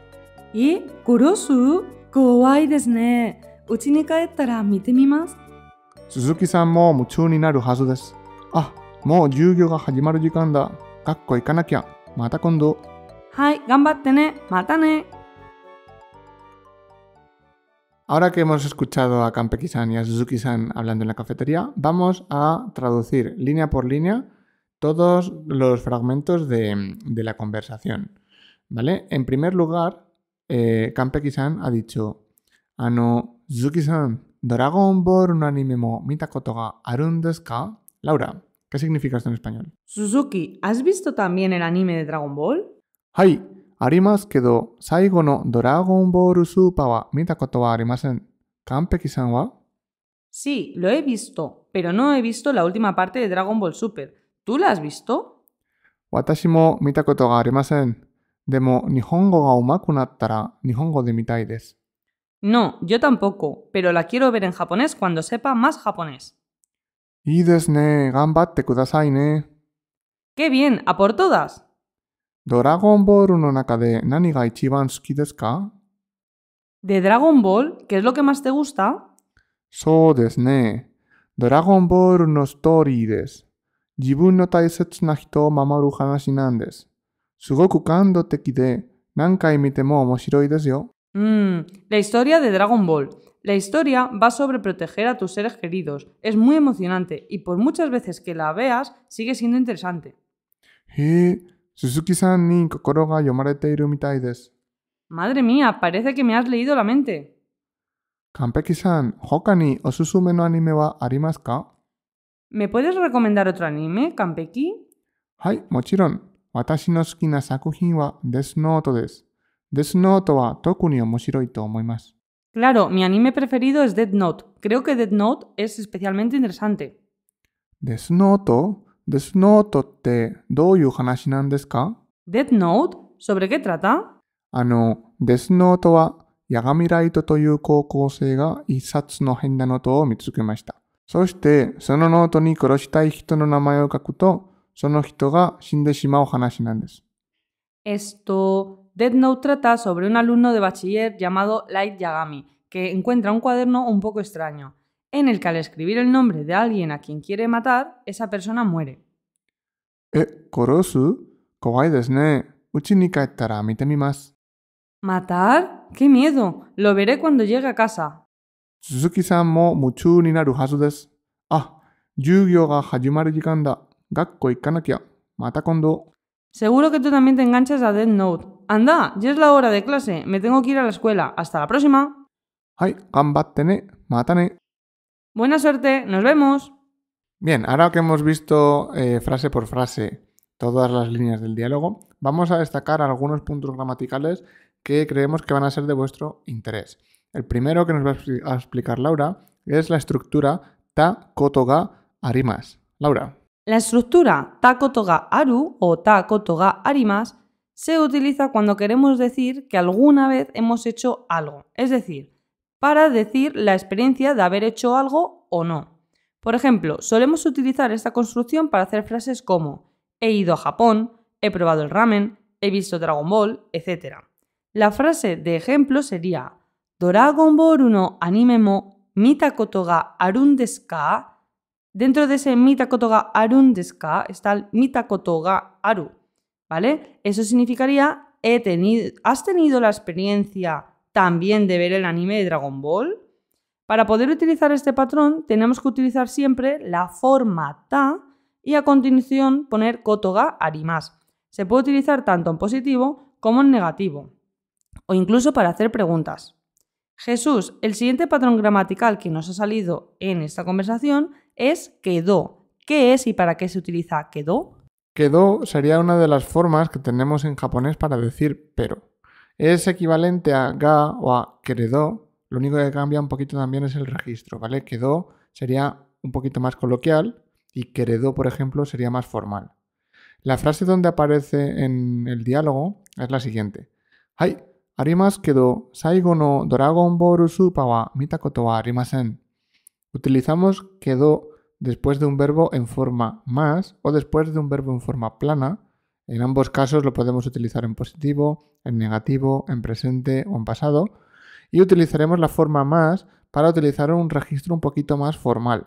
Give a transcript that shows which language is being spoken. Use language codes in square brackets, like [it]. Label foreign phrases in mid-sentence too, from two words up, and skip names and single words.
[ja] 殺す？怖いですね。家に帰ったら見てみます。鈴木さんも夢中になるはずです。あ、もう授業が始まる時間だ。学校行かなきゃ。また今度。はい、頑張ってね。またね。 [es] Ahora que hemos escuchado a Kanpeki-san y a Suzuki-san hablando en la cafetería, vamos a traducir línea por línea todos los fragmentos de la conversación, ¿vale? En primer lugar, Kanpeki-san ha dicho, [ja] Suzuki-san, ¿ドラゴンボールのアニメも見たことがあるんですか? [es] Laura, ¿qué significa esto en español? Suzuki, ¿has visto también el anime de Dragon Ball? [ja] ¡Hai! ありますけど、最後のドラゴンボールスーパーは見たことはありません。Kanpeki-sanは？ [es] Sí, lo he visto, pero no he visto la última parte de Dragon Ball Super. ¿Tú la has visto? [ja] 私も見たことがありません。でも、日本語が上手くなったら日本語で見たいです。 [es] No, yo tampoco, pero la quiero ver en japonés cuando sepa más japonés. [ja] いいですね。頑張ってくださいね。 [es] ¡Qué bien! ¡A por todas! [ja] ドラゴンボールの中で何が一番好きですか？ [es] ¿De Dragon Ball? ¿Qué es lo que más te gusta? [ja] そうですね。ドラゴンボールのストーリーです。自分の大切な人を守る話なんです。すごく感動的で何回見ても面白いですよ。 [es] La historia de Dragon Ball. La historia va sobre proteger a tus seres queridos. Es muy emocionante y por muchas veces que la veas sigue siendo interesante. [ja] へえ。鈴木さんに心が読まれているみたいです。 [es] Madre mía, parece que me has leído la mente. [ja] Kanpeki-san, 他におすすめのアニメはありますか？ [es] ¿Me puedes recomendar otro anime, Kanpeki? [ja] はい、もちろん。私の好きな作品はデスノートです。デスノートは特に面白いと思います。 [es] Claro, mi anime preferido es Death Note. Creo que Death Note es especialmente interesante. [ja] デスノート？デスノートってどういう話なんですか？ [es] ¿Death Note? ¿Sobre qué trata? [ja] デスノートはヤガミライトという高校生が一冊の変なノートを見つけました。そしてそのノートに殺したい人の名前を書くと、その人が死んでしまう話なんです。 [es] Death Note trata sobre un alumno de bachiller llamado Light Yagami, que encuentra un cuaderno un poco extraño, en el que al escribir el nombre de alguien a quien quiere matar, esa persona muere. [ja] 殺す？怖いですね。家に帰ったら見てみます。 [es] ¿Matar? ¡Qué miedo! Lo veré cuando llegue a casa. [ja] 鈴木さんも夢中になるはずです。あ、授業が始まる時間だ。学校行かなきゃ. また今度. [es] Seguro que tú también te enganchas a Death Note. Anda, ya es la hora de clase. Me tengo que ir a la escuela. Hasta la próxima. [ja] はい、頑張ってね。またね. [es] Buena suerte. Nos vemos. Bien, ahora que hemos visto frase por frase todas las líneas del diálogo, vamos a destacar algunos puntos gramaticales que creemos que van a ser de vuestro interés. El primero que nos va a explicar Laura es la estructura [ja] たことがあります. [es] Laura. La estructura [ja] たことがある [es] o [ja] たことがあります [es] se utiliza cuando queremos decir que alguna vez hemos hecho algo, es decir, para decir la experiencia de haber hecho algo o no. Por ejemplo, solemos utilizar esta construcción para hacer frases como he ido a Japón, he probado el ramen, he visto Dragon Ball, etc. La frase de ejemplo sería [ja] ドラゴンボールのアニメも見たことがあるんですか? [es] Dentro de ese [ja] 見たことがあるんですか [es] está el [ja] 見たことがある, [es] ¿vale? Eso significaría ¿has tenido la experiencia también de ver el anime de Dragon Ball? Para poder utilizar este patrón tenemos que utilizar siempre la forma ta y a continuación poner [ja] ことがあります. [es] Se puede utilizar tanto en positivo como en negativo o incluso para hacer preguntas. Jesús, el siguiente patrón gramatical que nos ha salido en esta conversación es quedó. ¿Qué es y para qué se utiliza quedó? Quedó sería una de las formas que tenemos en japonés para decir pero. Es equivalente a ga o a queredó. Lo único que cambia un poquito también es el registro, ¿vale? Quedó sería un poquito más coloquial y queredó, por ejemplo, sería más formal. La frase donde aparece en el diálogo es la siguiente. [ja] はい、ありますけど、最後のドラゴンボールスーパーは見たことはありません. [es] Utilizamos quedó después de un verbo en forma más o después de un verbo en forma plana. En ambos casos lo podemos utilizar en positivo, en negativo, en presente o en pasado. Y utilizaremos la forma más para utilizar un registro un poquito más formal.